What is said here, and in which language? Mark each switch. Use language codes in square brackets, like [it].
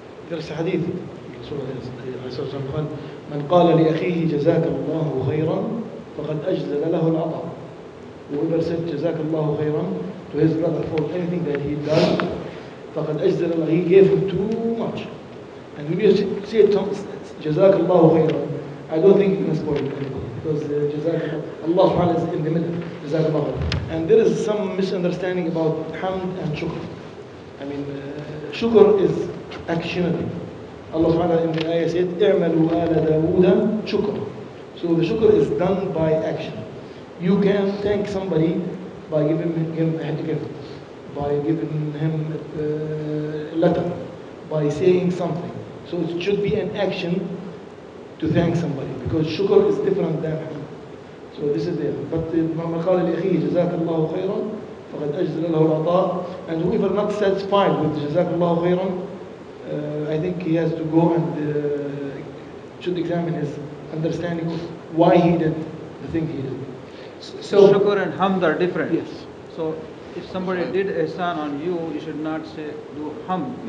[ar] درس حديث الرسول عليه الصلاة والسلام قال من قال لأخيه جزاك الله خيرا فقد أجزل له العطاء. [en] Whoever said [ar] جزاك الله خيرا [en] to his brother for anything that he does, [ar] فقد أجزل له, [en] he gave him too much. And when you say [ar] جزاك الله خيرا, [en] I don't think you can spoil it because جزاك Allah subhanahu wa ta'ala is in the middle. [ar] جزاك الله خيرا. [en] And there is some misunderstanding about hamd and shukr. I mean, shukr is actionable. Allah subhanahu wa ta'ala in the ayah said, [ar] اعملوا آل داود شكر. [en] So the shukr is done by action. You can thank somebody by giving him a gift, by giving him a letter, by saying something. So it should be an action to thank somebody because shukr is different than hamd. So this is there. But [ar] من قال لأخيه جزاك الله خيرا فقد أجزل له العطاء. [en] And whoever not satisfied with [ar] جزاك الله خيرا, [en] I think he has to go and should examine his understanding of why he did the thing he did. so Shukr and hamd are different. Yes. So if somebody did ihsan on you, you should not say do hamd.